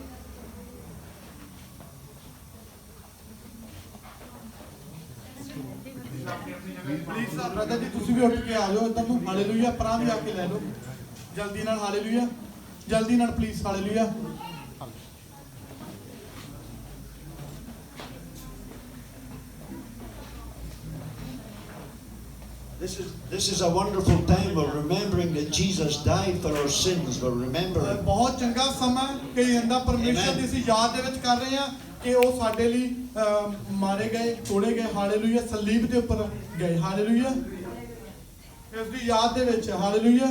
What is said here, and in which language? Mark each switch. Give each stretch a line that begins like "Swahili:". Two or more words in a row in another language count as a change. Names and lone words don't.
Punjabi: ਪਲੀਜ਼ ਬ੍ਰਦਰ ਜੀ ਤੁਸੀਂ ਵੀ ਉੱਠ ਕੇ ਆ ਜਾਓ ਇੱਧਰ ਨੂੰ। ਹਾਲੇਲੂਇਆ। ਪਰਾਂ ਵੀ ਆ ਕੇ ਲੈ ਲਓ ਜਲਦੀ ਨਾਲ। ਹਾਲੇਲੂਇਆ। ਜਲਦੀ ਨਾਲ ਪਲੀਜ਼। ਹਾਲੇਲੂਇਆ।
English: This is a wonderful time. We're remembering that Jesus died for our sins. We're remembering.
Punjabi: ਬਹੁਤ ਚੰਗਾ ਸਮਾਂ ਕਿ ਇਹਦਾ ਪਰਮੇਸ਼ਰ ਦੀ ਅਸੀਂ ਯਾਦ ਦੇ ਵਿੱਚ ਕਰ ਰਹੇ ਹਾਂ ਕਿ ਉਹ ਸਾਡੇ ਲਈ ਮਾਰੇ ਗਏ, ਤੋੜੇ ਗਏ। ਹਾਲੇਲੂਇਆ। ਸਲੀਬ ਦੇ ਉੱਪਰ ਗਏ। ਹਾਲੇਲੂਇਆ। ਇਸ ਦੀ ਯਾਦ ਦੇ ਵਿੱਚ। ਹਾਲੇਲੂਇਆ।